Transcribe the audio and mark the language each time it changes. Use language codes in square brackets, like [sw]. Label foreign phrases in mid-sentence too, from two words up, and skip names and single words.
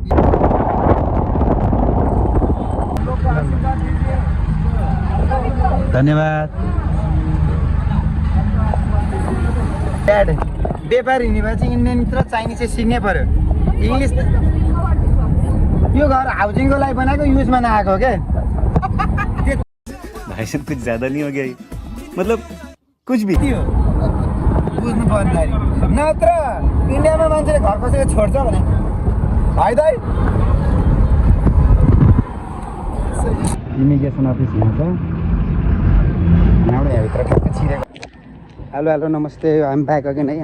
[ne] धन्यवाद। ड्याड व्यापारी हुने भए चाहिँ इन्डियन र चाइनिज चाहिँ सिक्नै पर्यो। इङ्ग्लिस यो घर हाउसिङको लागि बनाएको युजमा नआएको क्या। [hi] भाई साहब कुछ ज्यादा नहीं हो गया ये? मतलब कुछ भी [ne] बुझ्नु पर्ने नत्र इन्डियामा मान्छेले घर कसैको छोड्छ भने भाइ दाइ। इमिग्रेसन अफिस यहाँ छ, यहाँबाट यहाँभित्र ठ्याक्कै छिरेको। हेलो नमस्ते, हामी [en] back again [ne] है।